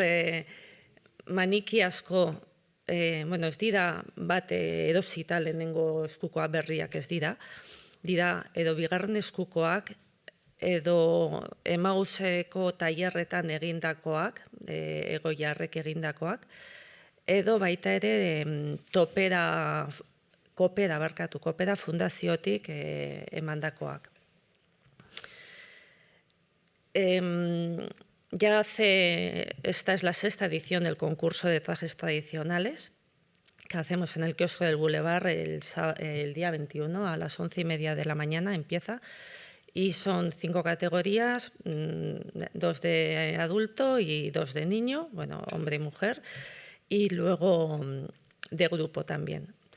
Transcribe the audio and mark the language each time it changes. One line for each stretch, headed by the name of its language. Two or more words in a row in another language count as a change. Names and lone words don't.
Basque: maniki asko, ez dira bat erosita lehenengo eskukoa berriak ez dira, edo bigarren eskukoak, edo Emauseko tailerretan egindakoak, Egoiarrek egindakoak, edo baita ere Kopera fundaziotik emandakoak.
Spanish: Esta es la 6ª edición del concurso de trajes tradicionales que hacemos en el kiosco del Boulevard el día 21 a las 11:30 de la mañana empieza Y son 5 categorías, 2 de adulto y 2 de niño, bueno, hombre y mujer, y luego de grupo también.